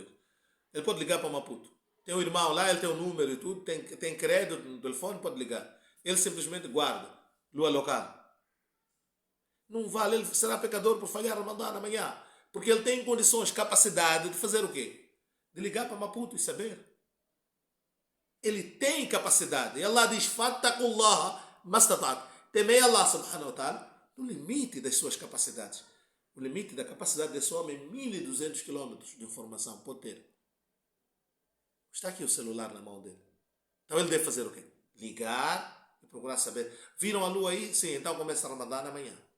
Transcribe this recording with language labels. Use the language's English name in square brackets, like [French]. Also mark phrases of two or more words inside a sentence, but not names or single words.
[Portuguese] Ele pode ligar para Maputo. Tem um irmão lá, ele tem um número e tudo, tem crédito no telefone, pode ligar. Ele simplesmente guarda, lua local. Não vale, ele será pecador por falhar Ramadã amanhã. Porque ele tem condições, capacidade de fazer o quê? De ligar para Maputo e saber. Ele tem capacidade. E Allah diz, [Arabic] فاتقوا الله ما استطعتم. [Portuguese] Temei [Arabic] الله سبحانه وتعالى [Portuguese] no limite das suas capacidades. O limite da capacidade desse homem, 1.200 km de informação, pode ter. Está aqui o celular na mão dele. Então ele deve fazer o quê? Ligar e procurar saber. Viram a lua aí? Sim, então começa a Ramadã amanhã.